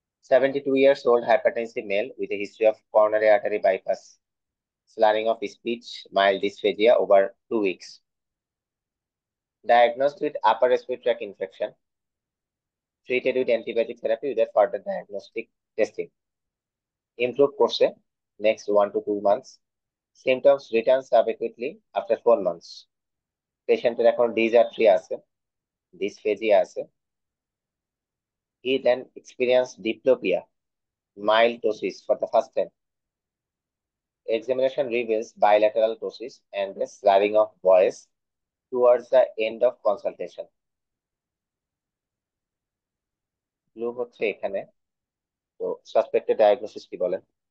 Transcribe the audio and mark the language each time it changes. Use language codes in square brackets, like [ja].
[en] 72 years old hypertensive male with a history of coronary artery bypass, slurring of speech, mild dysphagia over 2 weeks. Diagnosed with upper respiratory tract infection, treated with antibiotic therapy without further diagnostic testing. Improve [bn] করছে [en] next 1 to 2 months. Symptoms returns adequately after 4 months. [bn] পেশেন্টের এখন ডিজার্ট্রি আছে, dysphagia আছে. [en] He then experienced diplopia, mild ptosis for the first time. Examination reveals bilateral ptosis and the slurring of voice towards the end of consultation. [bn] Clue হচ্ছে এখানে। তো suspected diagnosis কি বলেন?